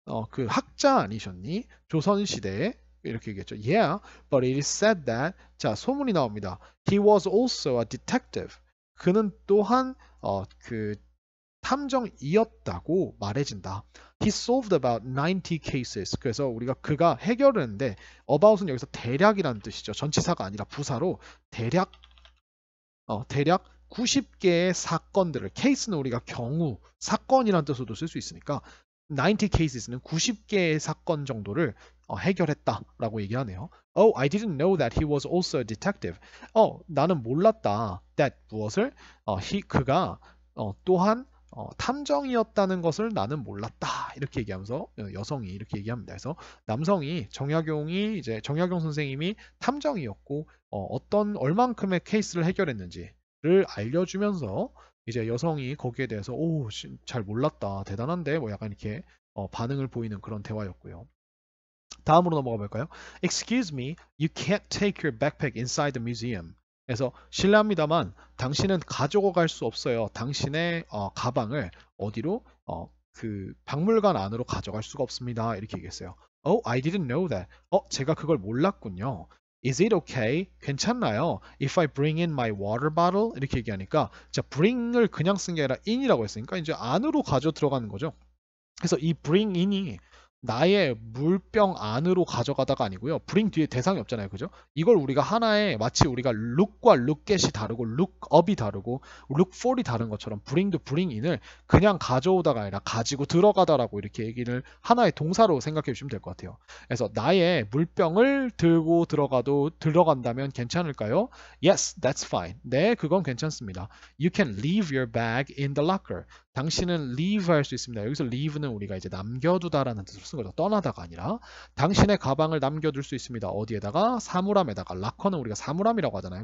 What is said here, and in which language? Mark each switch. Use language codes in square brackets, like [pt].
[ko] 그 학자 아니셨니? 조선 시대에 이렇게 얘기했죠. [en] Yeah, but it is said that [ko] 자 소문이 나옵니다. [en] He was also a detective. [ko] 그는 또한 그 탐정이었다고 말해진다. [en] He solved about 90 cases. [ko] 그래서 그가 해결을 했는데 about은 여기서 대략이라는 뜻이죠. 전치사가 아니라 부사로 대략 90개의 사건들을 case는 우리가 경우, 사건이라는 뜻으로도 쓸 수 있으니까 90 cases는 90개의 사건 정도를 해결했다라고 얘기하네요. [en] Oh, I didn't know that he was also a detective. [ko] 나는 몰랐다. that 무엇을? 그가 또한 탐정이었다는 것을 나는 몰랐다. 이렇게 얘기하면서 여성이 이렇게 얘기합니다. 그래서 남성이 정약용 선생님이 탐정이었고 어떤 얼만큼의 케이스를 해결했는지를 알려주면서 이제 여성이 거기에 대해서 잘 몰랐다. 대단한데 뭐 약간 이렇게 반응을 보이는 그런 대화였고요. 다음으로 넘어가 볼까요? [en] Excuse me, you can't take your backpack inside the museum. [ko] 그래서 실례합니다만 당신은 가지고 갈 수 없어요. 당신의 가방을 어디로? 그 박물관 안으로 가져갈 수가 없습니다. 이렇게 얘기했어요. [en] Oh, I didn't know that. [ko] 제가 그걸 몰랐군요. [en] Is it okay? [ko] 괜찮나요? [en] If I bring in my water bottle? [ko] 이렇게 얘기하니까 자, bring을 그냥 쓴 게 아니라 in이라고 했으니까 이제 안으로 가져 들어가는 거죠. 그래서 이 bring in이 나의 물병 안으로 가져가다가 아니고요. bring 뒤에 대상이 없잖아요. 그죠? 이걸 우리가 하나의 마치 우리가 look과 lookget이 다르고 lookup이 다르고 lookfor이 다른 것처럼 bring도 bring in을 그냥 가져오다가 아니라 가지고 들어가다라고 이렇게 얘기를 하나의 동사로 생각해 주시면 될 것 같아요. 그래서 나의 물병을 들고 들어간다면 괜찮을까요? [en] Yes, that's fine. [ko] 네, 그건 괜찮습니다. [en] You can leave your bag in the locker. [ko] 당신은 leave 할 수 있습니다. 여기서 leave는 우리가 이제 남겨두다라는 뜻으로 쓴 거죠. 떠나다가 아니라 당신의 가방을 남겨둘 수 있습니다. 어디에다가? 사물함에다가. 락커는 우리가 사물함이라고 하잖아요.